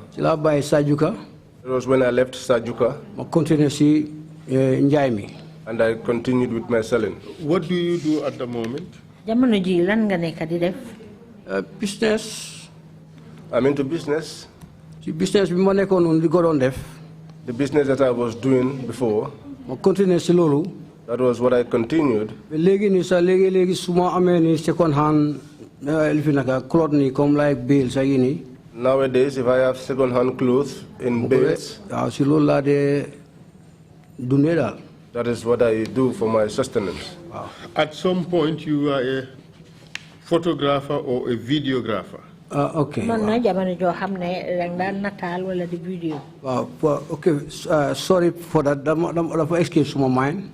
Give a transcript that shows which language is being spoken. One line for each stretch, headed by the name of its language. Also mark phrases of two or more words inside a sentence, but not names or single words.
English: It was when I left Sajuka. And I continued with my selling. What do you do at the moment? Business. I'm into business.
Wolof: business bi ma nekkoon noonu di ko doon def.
English: The business that I was doing before,
Wolof: ma continuer si loolu.
English: that was what I continued.
Wolof: léegi nii sax léegi su ma amee ni
English: second hand
Wolof: li fi naka cloth ni comme like bales ak yi nii.
English: Nowadays, if I have second hand clothes in bales,
Wolof: waaw si loolu laa dee dundee daal.
English: that is what I do for my sustenance. Wow. At some point, you are a photographer or a videographer. Okay. Wow. Okay. Sorry for that. That escapes my mind.